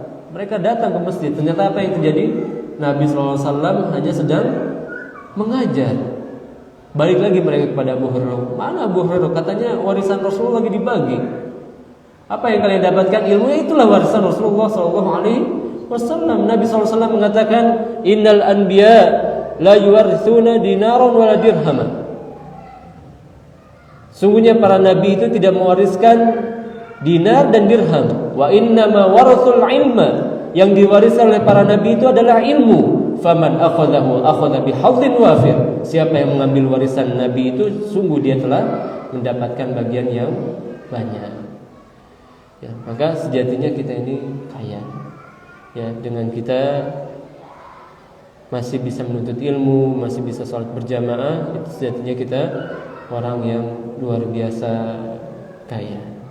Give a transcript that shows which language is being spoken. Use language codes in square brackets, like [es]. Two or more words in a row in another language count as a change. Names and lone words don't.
[id] Mereka datang ke masjid. Ternyata apa yang terjadi? Nabi SAW hanya sedang mengajar. Balik lagi mereka kepada Abu Hurairah. Mana Abu Hurairah? Katanya warisan Rasulullah lagi dibagi. Apa yang kalian dapatkan? Ilmu itulah warisan Rasulullah SAW. Nabi SAW mengatakan, [ar] إن الأنبياء لا يورثون دينارا ولا درهما. [id] Sungguhnya para nabi itu tidak mewariskan dinar dan dirham. [ar] وإنما ورثوا العلم. [id] Yang diwariskan oleh para nabi itu adalah ilmu. [ar] فمن أخذه أخذ بحظ وافر. [id] Siapa yang mengambil warisan nabi itu sungguh dia telah mendapatkan bagian yang banyak. Ya, maka sejatinya kita ini kaya. Ya, dengan kita masih bisa menuntut ilmu, masih bisa sholat berjamaah, itu sejatinya kita orang yang luar biasa kaya.